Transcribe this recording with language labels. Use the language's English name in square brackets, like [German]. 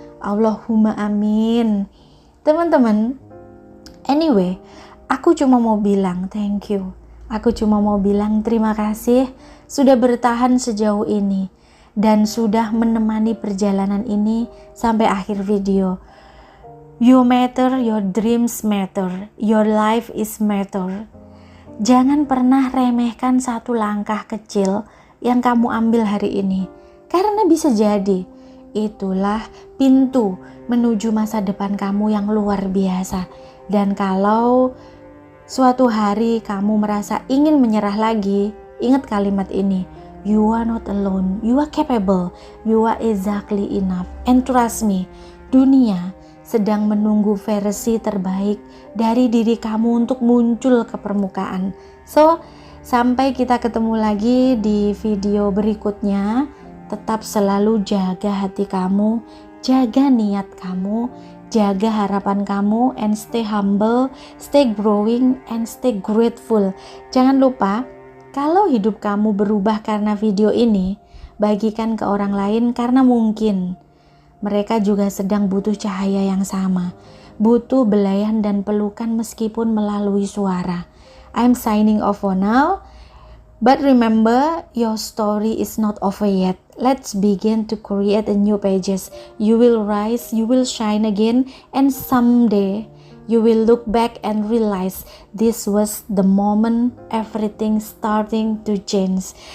[Indonesian] Allahumma amin. Teman-teman, anyway, aku cuma mau bilang [English] thank you. [Indonesian] Aku cuma mau bilang terima kasih sudah bertahan sejauh ini dan sudah menemani perjalanan ini sampai akhir video. [English] You matter, your dreams matter, your life is matter. [Indonesian] Jangan pernah remehkan satu langkah kecil yang kamu ambil hari ini. Karena bisa jadi itulah pintu menuju masa depan kamu yang luar biasa. Dan kalau suatu hari kamu merasa ingin menyerah lagi, ingat kalimat ini. [English] You are not alone, you are capable, you are exactly enough. And trust me, [Indonesian] dunia sedang menunggu versi terbaik dari diri kamu untuk muncul ke permukaan. So, sampai kita ketemu lagi di video berikutnya, tetap selalu jaga hati kamu, jaga niat kamu, jaga harapan kamu, [English] and stay humble, stay growing, and stay grateful. [Indonesian] Jangan lupa, kalau hidup kamu berubah karena video ini, bagikan ke orang lain karena mungkin mereka juga sedang butuh cahaya yang sama, butuh belayan dan pelukan meskipun melalui suara. [English] I'm signing off for now, but remember, your story is not over yet. Let's begin to create a new pages. You will rise, you will shine again, and someday you will look back and realize this was the moment everything starting to change.